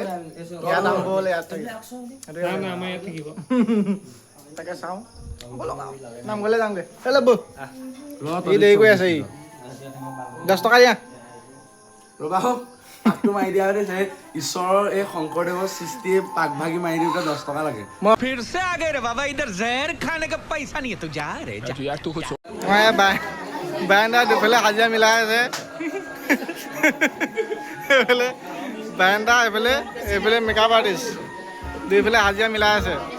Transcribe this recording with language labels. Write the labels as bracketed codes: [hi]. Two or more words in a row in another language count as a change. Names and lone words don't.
[as] ইয়াত আৰম্ভ হ'লে ইয়াত থাকিব, তাকে চাওঁ। নামঘৰলৈ যামগৈ, ব'ল। ই দেৰি কৰি আছে, ই 10 টকা দিয়া। ৰ'বা পাকটো মাৰি দিয়া যে ঈশ্বৰৰ এই শংকৰদেৱৰ সৃষ্টিয়ে পাক ভাগি মাৰি দিওঁতে 10 টকা লাগে [hi] फिर से आ गए रे बाबा इधर जहर खाने का पैसा नहीं है तू जा रे जा यार तू कुछ [as] মই বাৰান্দা দুফালে হাজিৰা মিলাই আছে এইফালে বাৰান্দা এইফালে [en] makeup artist [as] দুইফালে হাজিৰা মিলাই আছে